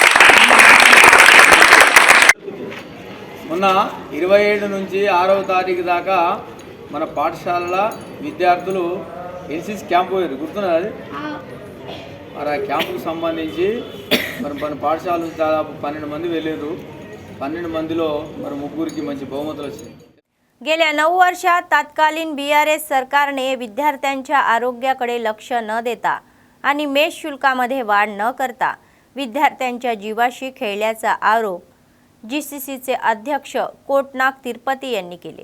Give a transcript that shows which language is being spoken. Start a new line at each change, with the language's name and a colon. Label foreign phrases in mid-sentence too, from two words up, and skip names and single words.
Telugu: మొన్న 27 నుంచి 6వ తారీఖు దాకా మన పాఠశాలల విద్యార్థులు NCC క్యాంపు పోయారు, గుర్తున్నది అది. మరి ఆ క్యాంపుకు సంబంధించి మన పాఠశాల నుంచి దాదాపు 12 మంది వెళ్ళారు. 12 మందిలో మరి 3కి మంచి బహుमతులు వచ్చాయి.
Marathi: गेल्या 9 वर्षात तत्कालीन BRS सरकारने विद्यार्थ्यांच्या आरोग्याकडे लक्ष न देता आणि मेस शुल्कामध्ये वाढ न करता विद्यार्थ्यांच्या जीवाशी खेळल्याचा आरोप GCCचे अध्यक्ष कोटनाक तिरुपती यांनी केले.